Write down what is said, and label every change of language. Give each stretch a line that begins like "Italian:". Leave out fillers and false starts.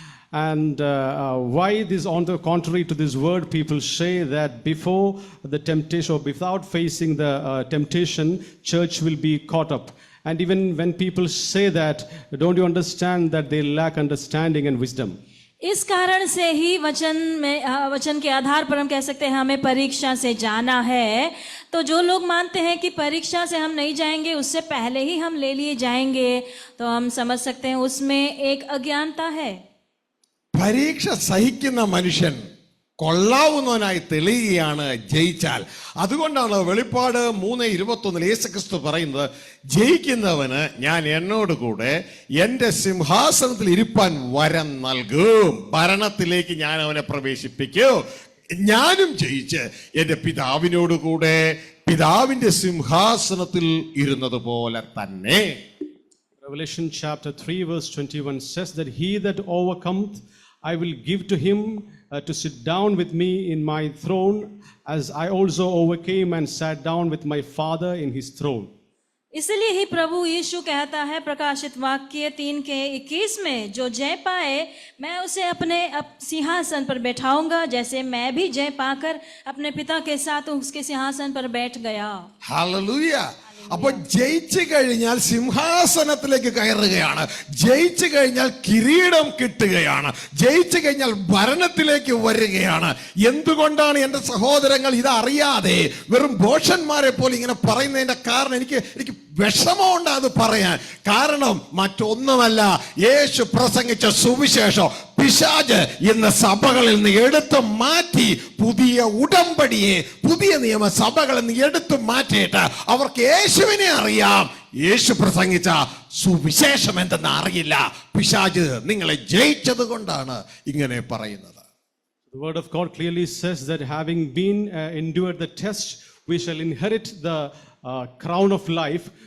English: And why this, on the contrary to this word, people say that before the temptation or without facing the temptation, church will be caught up. And even when people say that, don't you understand that they lack understanding and wisdom?
Hindi: इस कारण से ही वचन के आधार पर हम कह सकते हैं हमें परीक्षा से जाना है. तो जो लोग मानते हैं कि परीक्षा से हम नहीं जाएंगे, उससे पहले ही हम ले लिए जाएंगे, तो हम समझ सकते हैं उसमें एक अज्ञानता है.
Malayalam: പരീക്ഷ സഹിക്കുന്ന മനുഷ്യൻ കൊള്ളാവുന്നവനായി തെളിയുകയാണ് ജയിച്ചാൽ. അതുകൊണ്ടാണ് വെളിപ്പാട് 3:21 യേശുക്രിസ്തു പറയുന്നത്, ജയിക്കുന്നവന് ഞാൻ എന്നോട് കൂടെ എൻ്റെ സിംഹാസനത്തിൽ ഇരിപ്പാൻ വരം നൽകും, ഭരണത്തിലേക്ക് ഞാൻ അവനെ പ്രവേശിപ്പിക്കും. ഞാനും ജയിച്ച് എൻ്റെ പിതാവിനോട് കൂടെ പിതാവിന്റെ സിംഹാസനത്തിൽ ഇരുന്നത് പോലെ തന്നെ.
English: Revelation chapter 3 verse 21 says that he that overcometh I will give to him to sit down with me in my throne, as I also overcame and sat down with my Father in his throne.
Hindi: इसलिए ही प्रभु यीशु कहता है प्रकाशित वाक्य 3:21 में, जो जय पाए मैं उसे अपने सिंहासन पर बैठाऊंगा, जैसे मैं भी जय पाकर अपने पिता के साथ उसके सिंहासन पर बैठ गया.
Malayalam: ഹല്ലേലൂയ. അപ്പൊ ജയിച്ചു കഴിഞ്ഞാൽ സിംഹാസനത്തിലേക്ക് കയറുകയാണ്, ജയിച്ചു കഴിഞ്ഞാൽ കിരീടം കിട്ടുകയാണ്, ജയിച്ചു കഴിഞ്ഞാൽ ഭരണത്തിലേക്ക് വരികയാണ്. എന്തുകൊണ്ടാണ് എന്റെ സഹോദരങ്ങൾ ഇതറിയാതെ വെറും ഭോഷന്മാരെ പോലെ ഇങ്ങനെ പറയുന്നതിന്റെ കാരണം? എനിക്ക് വിഷമമുണ്ട് അത് പറയാൻ. കാരണം മറ്റൊന്നുമല്ല, യേശു പ്രസംഗിച്ച സുവിശേഷം പിശാച് ഇന്ന് സഭകളിൽ നിന്ന് എടുത്തു മാറ്റി പുതിയ ഉടമ്പടിയെ, പുതിയ നിയമ സഭകളിൽ നിന്ന് എടുത്തു മാറ്റിയിട്ട് അവർക്ക് യേശുവിനെ അറിയാം, യേശു പ്രസംഗിച്ച സുവിശേഷം എന്തെന്ന് അറിയില്ല. പിശാച് നിങ്ങളെ ജയിച്ചത് കൊണ്ടാണ് ഇങ്ങനെ പറയുന്നത്.
English: The word of God clearly says that having been endured the test, we shall inherit the crown of life.